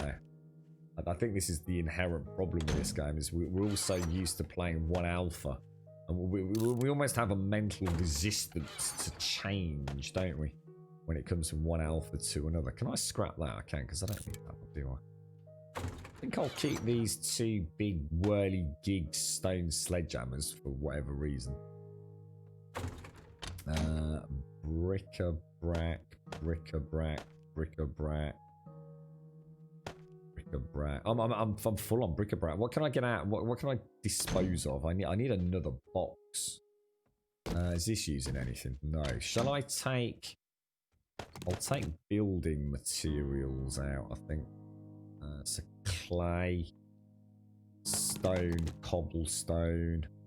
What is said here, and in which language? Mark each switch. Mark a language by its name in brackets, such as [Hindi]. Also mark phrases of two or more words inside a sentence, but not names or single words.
[English] Now, I think this is the inherent problem with this game: is we're all so used to playing one alpha, and we almost have a mental resistance to change, don't we? When it comes from one alpha to another. Can I scrap that? I can, because I don't need that one, do I? I think I'll keep these 2 big whirly gig stone sledgehammers for whatever reason. Bric-a-brac, bric-a-brac, bric-a-brac, bric-a-brac. I'm full on bric-a-brac. What can I get out? What can I dispose of? I need another box. Is this using anything? No. Shall I take? I'll take building materials out, I think. So clay, stone, cobblestone.